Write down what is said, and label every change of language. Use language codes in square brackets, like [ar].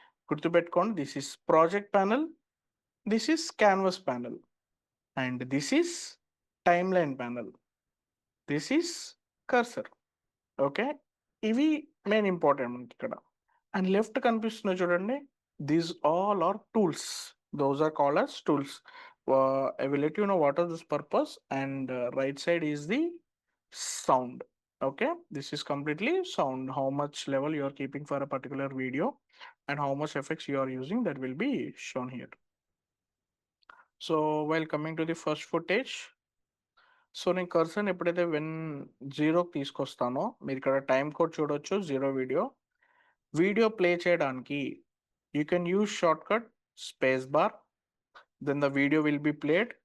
[te] గుర్తుపెట్టుకోండి [en] This is project panel, this is canvas panel and this is timeline panel. This is cursor. [te] Okay. ఇవి main important మనకిక్కడ. And left కనిపిస్తున్నాయి చూడండి, [en] These all are tools. Those are called as tools. I will let you know what is this purpose, and right side is the sound. Okay, this is completely sound, how much level you are keeping for a particular video and how much effects you are using, that will be shown here. So while coming to the first footage, [te] so నేను cursor ఎప్పుడైతే when జీరోకి తీసుకొస్తానో, మీరు ఇక్కడ time code చూడొచ్చు, 0 video play చేయడానికి [en] You can use short cut space bar, then the video will be played.